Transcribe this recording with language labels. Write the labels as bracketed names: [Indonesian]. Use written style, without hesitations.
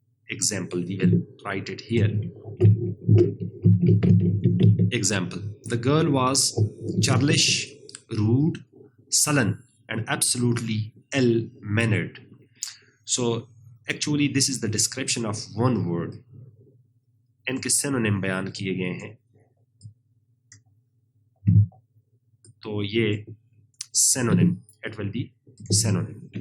[English] Example, we will write it here. Example. The girl was churlish, rude, sullen, and absolutely ill-mannered. So actually this is the description of one word. [Urdu] ان کے synonym بیان کیے گئے ہیں. تو یہ synonym, [English] it will be synonym.